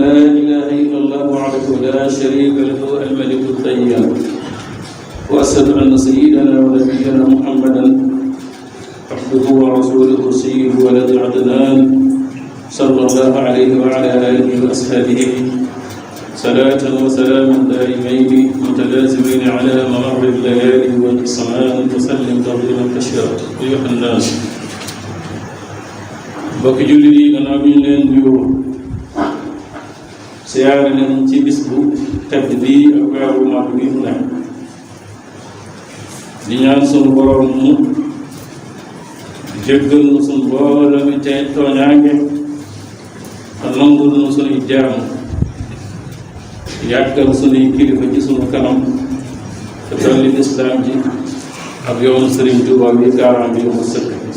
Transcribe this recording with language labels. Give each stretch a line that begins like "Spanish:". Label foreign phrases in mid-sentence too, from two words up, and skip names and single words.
Arabic: لا إله إلا الله وحده لا شريك له الملك القيوم وأشهد أن سيدنا ونبينا محمدا عبده ورسوله سيد ولد عدنان صلى الله عليه وعلى آله وأصحابه صلاة وسلاما دائمين متلازمين على ممر الليالي والسماء وسلم تسليما كثيرا أيها الناس
Wolof: mbokki jullit yi gannaaw bi ñu leen nuyoo siyaare leen ci bis bu tedd bii ak weeru mag bi mu nekk di ñaan sunu borom mu jéggal nu sunu boole mi tey tooñaange te nangul nu sunuy jaamu yàggal sunuy kilifa ci sunu kanam te dolli lislaam ji ak yoonu Sëriñ Tuubaa bi gaaraam bi mu sëkk